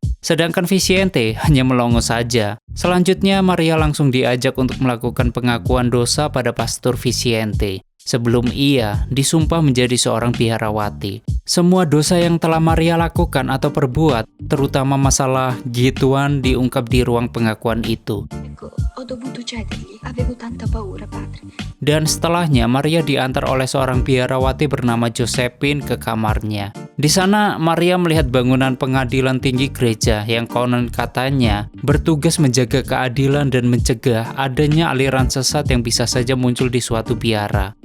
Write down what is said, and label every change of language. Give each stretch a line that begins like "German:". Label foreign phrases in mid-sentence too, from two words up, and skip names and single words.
Indonesian: Sedangkan Vicente hanya melongo saja. Selanjutnya Maria langsung diajak untuk melakukan pengakuan dosa pada pastor Vicente. Sebelum ia disumpah menjadi seorang biarawati. Semua dosa yang telah Maria lakukan atau perbuat, terutama masalah gituan, diungkap di ruang pengakuan itu.
Italian: Ho dovuto cedergli, avevo tanta paura, padre.
Indonesian: Dan setelahnya Maria diantar oleh seorang biarawati bernama Josephine ke kamarnya. Di sana Maria melihat bangunan pengadilan tinggi gereja yang konon katanya bertugas menjaga keadilan dan mencegah adanya aliran sesat yang bisa saja muncul di suatu biara.